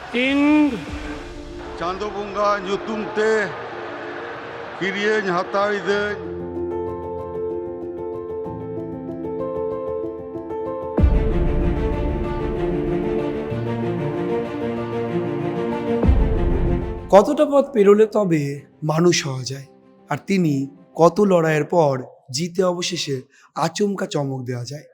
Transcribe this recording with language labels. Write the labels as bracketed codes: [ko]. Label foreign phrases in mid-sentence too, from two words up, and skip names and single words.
[sat] ing ᱪᱟᱸᱫᱳ ᱵᱚᱸᱜᱟ ᱧᱩᱛᱩᱢ ᱛᱮ ᱠᱤᱨᱤᱭᱟᱹᱧ ᱦᱟᱛᱟᱣ ᱤᱫᱟᱹᱧ [bn] কতটা পথ পেরোলে তবে মানুষ হওয়া যায়, আর তিনি কত লড়াইয়ের পর জিতে অবশেষে আচমকা চমক দেওয়া যায়।